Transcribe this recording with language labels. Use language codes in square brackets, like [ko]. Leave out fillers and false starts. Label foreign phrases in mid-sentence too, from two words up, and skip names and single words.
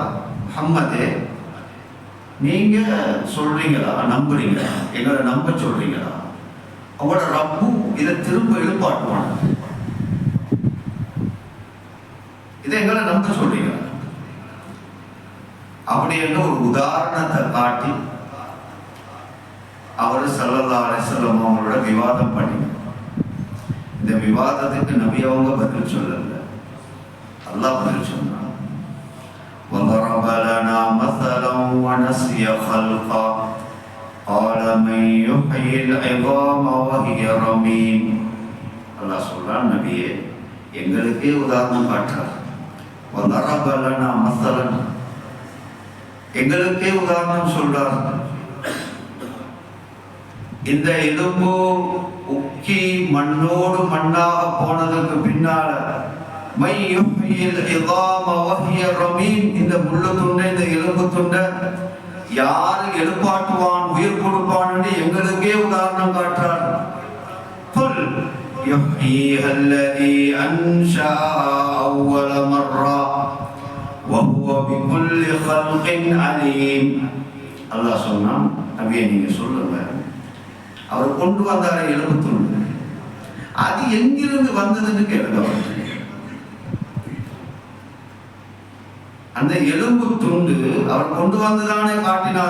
[ta] ஹம்மதே, நீங்க சொல்றீங்களா, நம்புறீங்களா, எங்களை நம்ப சொல்றீங்களா, அவங்களோட ரப்பு இதை திரும்ப எழுப்பாட்டுவாங்க, இதை எங்களை நம்ப சொல்றீங்களா? அப்படி என்று ஒரு உதாரணத்தை காட்டி அவர் [ar] صلى الله عليه وسلم [ta] அவங்களோட விவாதம் பண்ணினார். இந்த விவாதத்துக்கு நபி அவங்க பதில் சொல்லல, அல்லாஹ் பதில் சொன்னான். [ar] وَضَرَبَ لَنَا مَثَلًا وَنَسِيَ خَلْقَهُ قَالَ مَنْ يُحْيِي الْعِظَامَ وَهِيَ رَمِيمٌ. [ta] அல்லாஹ் சொல்றான், நபியே எங்களுக்கே உதாரணம் காட்டுறார். [ar] وَضَرَبَ لَنَا مَثَلًا, [ta] எங்களுக்கே உதாரணம் சொல்றார். இந்த எலும்பு உக்கி மண்ணோடு மண்ணாக போனதுக்கு பின்னால இந்த முள்ளு துண்டை, இந்த எலும்பு துண்டை யாரு எழுப்பாட்டுவான், உயிர் கொடுப்பான் என்று எங்களுக்கே உதாரணம் காட்டுறார். [ar] يحييها الذي أنشأها أول مرة وهو بكل خلق عليم. [ta] அல்லாஹ் சொன்னான், நபியே நீங்க சொல்லுங்க, அவர் கொண்டு வந்தார எலும்பு துண்டு, அது எங்கிருந்து வந்ததுன்னு கேளுங்க. அந்த எலும்பு துண்டு அவர் கொண்டு வந்துதானே காட்டினார்.